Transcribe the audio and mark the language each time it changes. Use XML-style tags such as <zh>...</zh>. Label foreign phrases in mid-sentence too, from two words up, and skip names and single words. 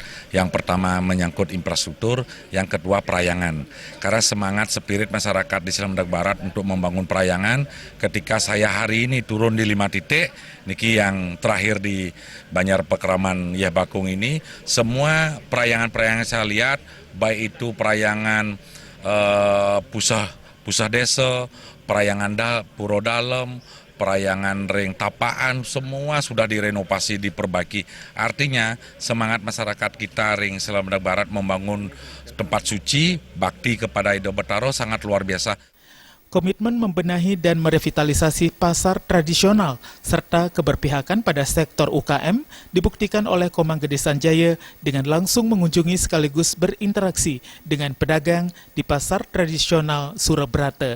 <id>Yang pertama menyangkut infrastruktur, yang kedua perayangan. Karena semangat spirit masyarakat di Selamadag Barat untuk membangun perayangan, ketika saya hari ini turun di 5 titik, niki yang terakhir di Banjar Pekeraman Yeh Bakung ini, semua perayangan-perayangan saya lihat, baik itu perayangan pusah desa, perayangan Pura Dalem, perayangan Ring Tapaan, semua sudah direnovasi, diperbaiki. Artinya semangat masyarakat kita Ring Selamadag Barat membangun tempat suci, bakti kepada Ido Betaro sangat luar biasa. Komitmen membenahi dan merevitalisasi pasar tradisional serta keberpihakan pada sektor UKM dibuktikan oleh Iko Manggede Sanjaya dengan langsung mengunjungi sekaligus berinteraksi dengan pedagang di pasar tradisional Surabrata.</id>